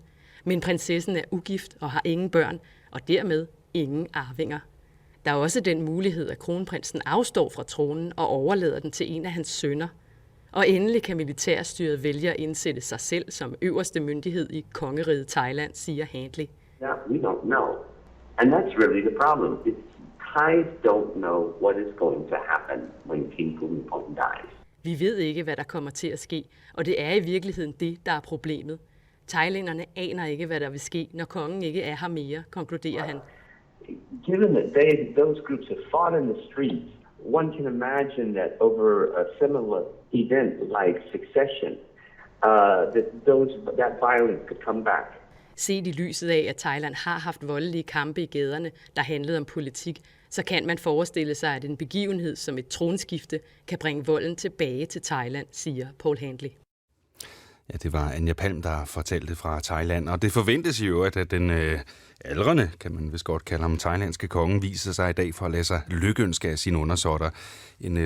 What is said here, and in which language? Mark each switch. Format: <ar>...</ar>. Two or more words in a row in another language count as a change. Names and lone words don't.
<da>Men prinsessen er ugift og har ingen børn, og dermed ingen arvinger. Der er også den mulighed, at kronprinsen afstår fra tronen og overlader den til en af hans sønner. Og endelig kan militærstyret vælge at indsætte sig selv som øverste myndighed i kongeriget Thailand, siger Handley.</da> <en>Yeah, we don't know. And that's really the problem. Thais don't know what is going to happen when King Bhumibol dies.</en> <da>Vi ved ikke, hvad der kommer til at ske, og det er i virkeligheden det, der er problemet. Thailænderne aner ikke, hvad der vil ske, når kongen ikke er her mere, konkluderer han.</da> <en>Given that those groups have fought in the streets one can imagine that over a similar event like succession, that violence could come back.</en> <da>Set i lyset af, at Thailand har haft voldelige kampe i gaderne, der handlede om politik, så kan man forestille sig, at en begivenhed som et tronskifte kan bringe volden tilbage til Thailand, siger Paul Handley. Ja, det var Anja Palm, der fortalte fra Thailand, og det forventes jo, at den aldrende, kan man vist godt kalde ham, thailandske konge, viser sig i dag for at lade sig lykønske af sine undersåtter.</da>